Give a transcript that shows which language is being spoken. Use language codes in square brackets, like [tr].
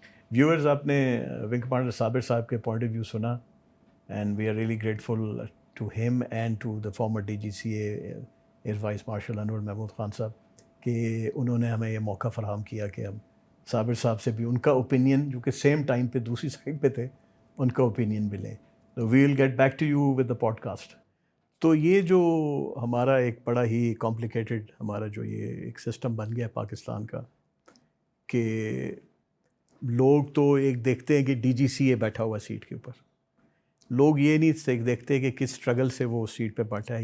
[ur] Viewers, آپ نے wing commander صابر صاحب کے پوائنٹ آف ویو سنا, [en] and we are really grateful to him and to the former [ur] D جی C a air vice marshal انور محمود خان صاحب کہ انہوں نے ہمیں یہ موقع فراہم کیا کہ ہم صابر صاحب سے بھی ان کا اوپینین, جو کہ سیم ٹائم پہ دوسری سائڈ پہ تھے, ان کا اوپینین بھی لیں. [en] تو we will get back to you with the podcast. [ur] تو یہ جو ہمارا ایک بڑا ہی کمپلیکیٹڈ ہمارا جو یہ ایک سسٹم بن گیا پاکستان کا, کہ لوگ تو ایک دیکھتے ہیں کہ ڈی جی سی اے بیٹھا ہوا سیٹ کے اوپر, لوگ یہ نہیں دیکھتے کہ کس اسٹرگل سے وہ اس سیٹ پہ بیٹھا ہے.